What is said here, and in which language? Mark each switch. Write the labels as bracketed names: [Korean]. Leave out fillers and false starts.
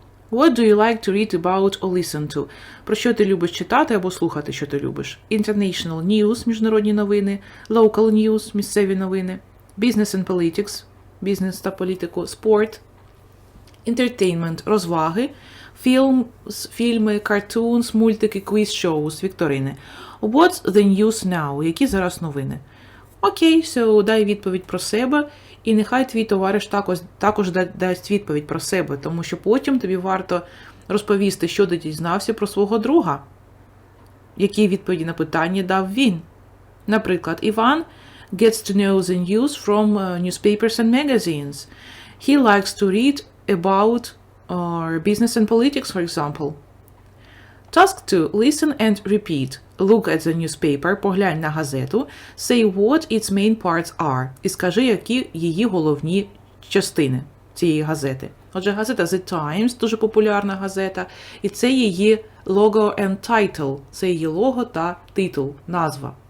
[English] What do you like to read about or listen to? [Ukrainian] Про що ти любиш читати або слухати, що ти любиш? [English] International news, [Ukrainian] міжнародні новини, [English] local news, [Ukrainian] місцеві новини, [English] business and politics, [Ukrainian] бізнес та політику, [English] sport, entertainment, [Ukrainian] розваги, фільми, [English] cartoons, [Ukrainian] мультики, [English] quiz shows, [Ukrainian] вікторини. [English] What's the news now? [Ukrainian] Які зараз новини? Окей, so дай відповідь про себе, і нехай твій товариш також дасть відповідь про себе, тому що потім тобі варто розповісти, що ти дізнався про свого друга, які відповіді на питання дав він. [English] Наприклад, Іван gets to know the news from newspapers and magazines. He likes to read about business and politics, for example. Task 2. Listen and repeat. Look at the newspaper, [Ukrainian] поглянь на газету, [English] say what its main parts are, [Ukrainian] і скажи, які її головні частини цієї газети. Отже, газета The Times, дуже популярна газета, і це її [English] logo and title, [Ukrainian] це її лого та титул, назва.